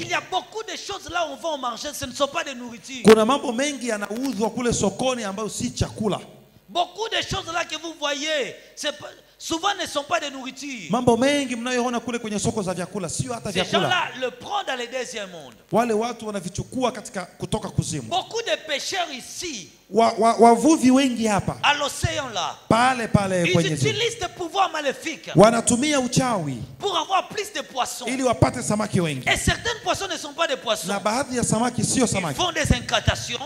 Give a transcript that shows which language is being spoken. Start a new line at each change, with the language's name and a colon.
French: il y a beaucoup de choses là où on va au marché, ce ne sont pas des nourritures.
Swahili: Kuna mambo mengi yanauzwa kule sokoni ambayo si chakula.
French: Beaucoup de choses là que vous voyez, souvent ne sont pas des nourritures.
Swahili: Mambo mengi mnayoona kule kwenye soko za vyakula sio hata vyakula.
French: Ces gens-là le prennent dans le deuxième monde.
Swahili: Wale watu wanavichukua katika kutoka kuzimu.
French: Beaucoup de pêcheurs ici,
Swahili: wavuvi wengi hapa
French: à l'océan là,
Swahili: pale kwenye
French: ils utilisent des pouvoirs maléfiques
Swahili: wanatumia uchawi
French: pour avoir plus de poissons.
Swahili: ili wapate samaki wengi.
French: Et certains poissons ne sont pas des poissons.
Swahili: Na baadhi ya samaki sio
French: Ils
Swahili: samaki.
French: font des incantations.